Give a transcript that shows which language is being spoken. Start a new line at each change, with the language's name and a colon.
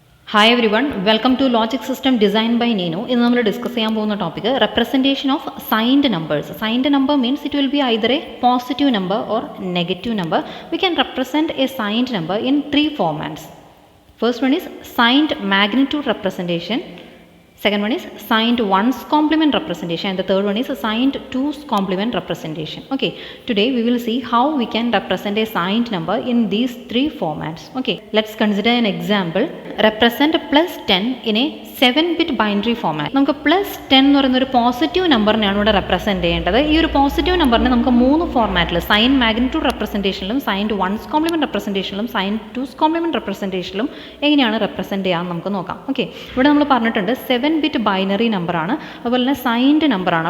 English: Hi everyone, welcome to Logic System Design by Nino.
Malayalam: ഇന്ന് നമ്മൾ discuss ചെയ്യാൻ പോകുന്ന topic
English: representation of signed numbers. Signed number means it will be either a positive number or negative number. We can represent a signed number in three formats. First one is signed magnitude representation. Second one is signed 1's complement representation, and the third one is signed 2's complement representation. Okay, today we will see how we can represent a signed number in these three formats. Okay, let's consider an example. Represent plus 10 in a 7-bit binary format.
Malayalam: നമുക്ക് plus 10 എന്ന് പറയുന്ന ഒരു positive നമ്പറിനെയാണ് ഇവിടെ represent ചെയ്യേണ്ടത്. ഈ ഒരു positive നമ്പറിനെ നമുക്ക് മൂന്ന് ഫോർമാറ്റിൽ sign magnitude റെപ്രസെൻറ്റേഷനിലും signed 1's compliment റെപ്രസെൻറ്റേഷനിലും sign 2's compliment റെപ്രസെൻറ്റേഷനിലും എങ്ങനെയാണ് റെപ്രസെൻറ്റ് ചെയ്യാമെന്ന് നമുക്ക് നോക്കാം. ഓക്കെ, ഇവിടെ നമ്മൾ പറഞ്ഞിട്ടുണ്ട് 7-bit ബൈനറി നമ്പറാണ്, അതുപോലെ തന്നെ സൈൻഡ് നമ്പറാണ്.